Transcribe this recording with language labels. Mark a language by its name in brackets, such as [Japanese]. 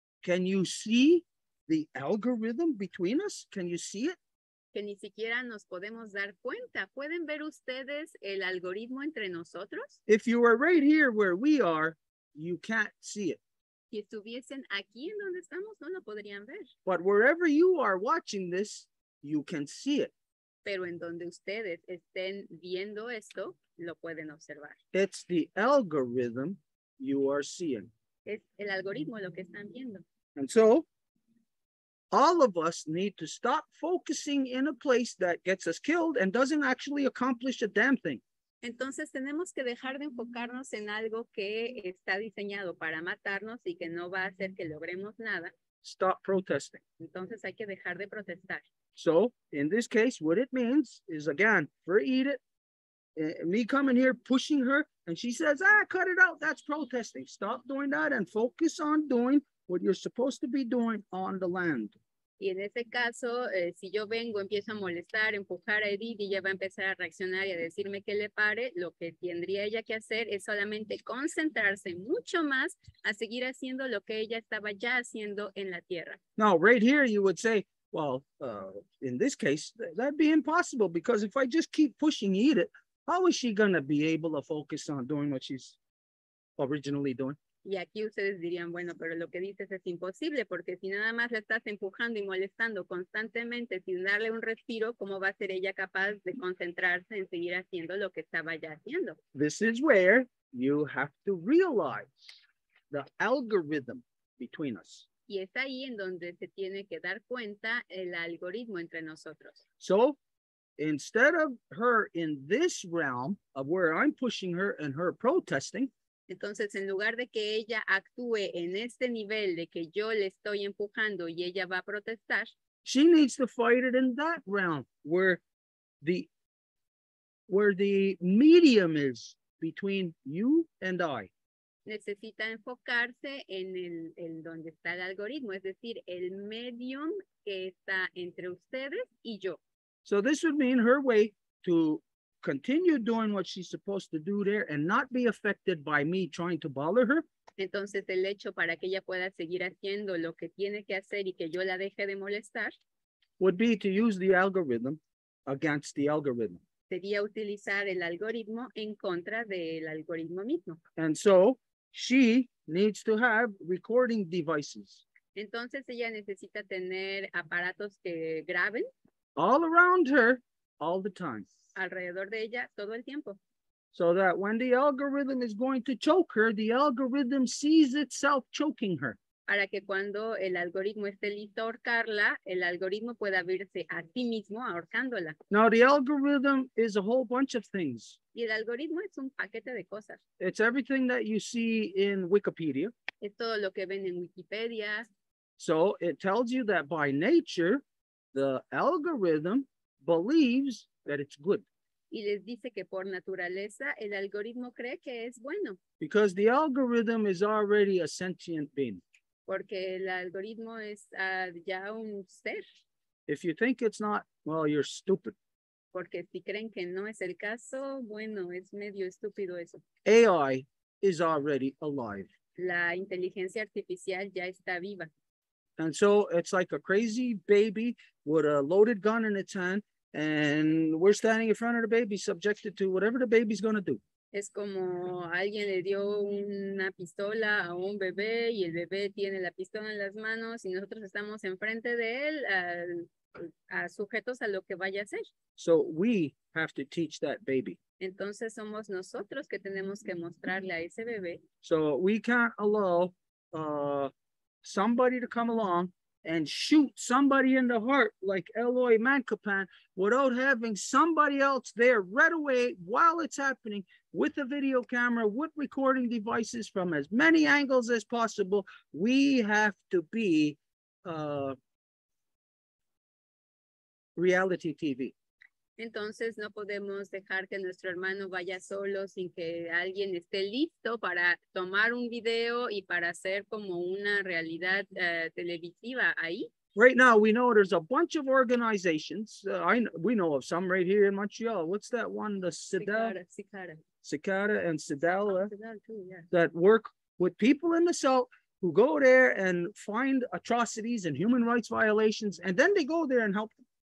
[English] Can you see the algorithm between us? Can you see it? [Spanish] que ni siquiera nos podemos dar cuenta. ¿Pueden ver ustedes el algoritmo entre nosotros? [English] If you were right here where we are, you can't see it. [Spanish] Si estuviesen aquí en donde estamos, no lo podrían ver. [English] But wherever you are watching this, you can see it. [Spanish] Pero en donde ustedes estén viendo esto, lo pueden observar. [English] It's the algorithm you are seeing. [Spanish] Es el algoritmo lo que están viendo. [English] And so all of us need to stop focusing in a place that gets us killed and doesn't actually accomplish a damn thing. [Spanish] Entonces tenemos que dejar de enfocarnos en algo que está diseñado para matarnos y que no va a hacer que logremos nada. [English] Stop protesting. [Spanish] Entonces hay que dejar de protestar. [English] So in this case, what it means is, again, for Edith, me coming here, pushing her, and she says, cut it out. That's protesting. Stop doing that and focus on doing what you're supposed to be doing on the land. [Spanish] Y en ese caso, si yo vengo, empiezo a molestar, empujar a Edith y ella va a empezar a reaccionar y a decirme que le pare, lo que tendría ella que hacer es solamente concentrarse mucho más a seguir haciendo lo que ella estaba ya haciendo en la tierra. [English] Now, right here, you would say, well, in this case, that'd be impossible, because if I just keep pushing Edith, how is she going to be able to focus on doing what she's originally doing? [Spanish] Y aquí ustedes dirían, bueno, pero lo que dices es imposible, porque si nada más la estás empujando y molestando constantemente sin darle un respiro, ¿cómo va a ser ella capaz de concentrarse en seguir haciendo lo que estaba ya haciendo? [English] This is where you have to realize the algorithm between us. [Spanish] Y es ahí en donde se tiene que dar cuenta el algoritmo entre nosotros. [English] So instead of her in this realm of where I'm pushing her and her protesting, [Spanish] entonces, en lugar de que ella actúe en este nivel de que yo le estoy empujando y ella va a protestar, [English] she needs to fight it in that realm where the medium is between you and I. [Spanish] necesita enfocarse en el donde está el algoritmo, es decir, el medium que está entre ustedes y yo. [English] So this would mean her way to continue doing what she's supposed to do there and not be affected by me trying to bother her. [Spanish] Entonces, el hecho para que ella pueda seguir haciendo lo que tiene que hacer y que yo la deje de molestar [English] would be to use the algorithm against the algorithm. [Spanish] sería utilizar el algoritmo en contra del algoritmo mismo. [English] And so she needs to have recording devices [Spanish] Entonces, ella necesita tener aparatos que graben [English] all around her all the time, [Spanish] alrededor de ella todo el tiempo. [English] so that when the algorithm is going to choke her, the algorithm sees itself choking her. [Spanish] para que cuando el algoritmo esté listo a ahorcarla, el algoritmo pueda verse a sí mismo ahorcándola. [English] Now, the algorithm is a whole bunch of things. [Spanish] Y el algoritmo es un paquete de cosas. [English] It's everything that you see in Wikipedia. [Spanish] Es todo lo que ven en Wikipedia. [English] So it tells you that by nature, the algorithm believes that it's good. [Spanish] Y les dice que por naturaleza el algoritmo cree que es bueno. [English] Because the algorithm is already a sentient being. [Spanish] Porque el algoritmo es ya un ser. [English] If you think it's not, well, you're stupid. [Spanish] Porque si creen que no es el caso, bueno, es medio estúpido eso. [English] AI is already alive. [Spanish] La inteligencia artificial ya está viva. [English] And so it's like a crazy baby with a loaded gun in its hand, and we're standing in front of the baby subjected to whatever the baby's going to do. [Spanish] Es como alguien le dio una pistola a un bebé y el bebé tiene la pistola en las manos y nosotros estamos enfrente de él sujetos a lo que vaya a hacer. [English] So we have to teach that baby. [Spanish] Entonces somos nosotros que tenemos que mostrarle a ese bebé. [English] So we can't allow somebody to come along and shoot somebody in the heart like Eloy Mancapan without having somebody else there right away while it's happening with a video camera, with recording devices from as many angles as possible. We have to be reality TV. [Spanish] Entonces no podemos dejar que nuestro hermano vaya solo sin que alguien esté listo para tomar un video y para hacer como una realidad televisiva ahí. [English] Right now, we know there's a bunch of organizations. We know of some right here in Montreal. What's that one? The Cicada and Cidal too, yeah. That work with people in the South who go there and find atrocities and human rights violations, and then they go there and help them.